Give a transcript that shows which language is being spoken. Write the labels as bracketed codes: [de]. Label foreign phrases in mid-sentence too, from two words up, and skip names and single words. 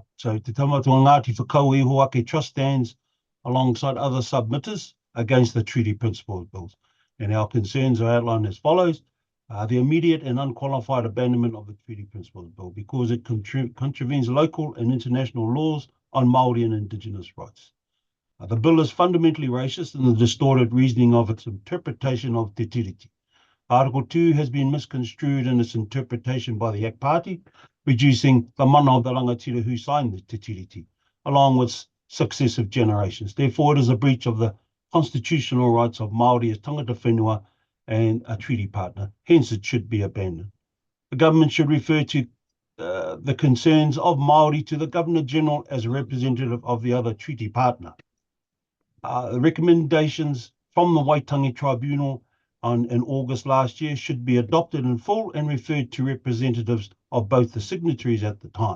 [en] So Te Taumata o Ngati Whakaue Ihoake Trust stands alongside other submitters against the treaty principles bills, and our concerns are outlined as follows. The immediate and unqualified abandonment of the treaty principles bill because it contravenes local and international laws on Māori and Indigenous rights. The bill is fundamentally racist in the distorted reasoning of its interpretation of te tiriti. Article 2 has been misconstrued in its interpretation by the ACT Party, reducing the mana of the rangatira who signed the te tiriti, along with successive generations. Therefore, it is a breach of the constitutional rights of Māori as [mi] tangata whenua [en] and a treaty partner. Hence, it should be abandoned. The government should refer to the concerns of Māori to the Governor-General as a representative of the other treaty partner. The recommendations from the Waitangi Tribunal in August last year should be adopted in full and referred to representatives of both the signatories at the time.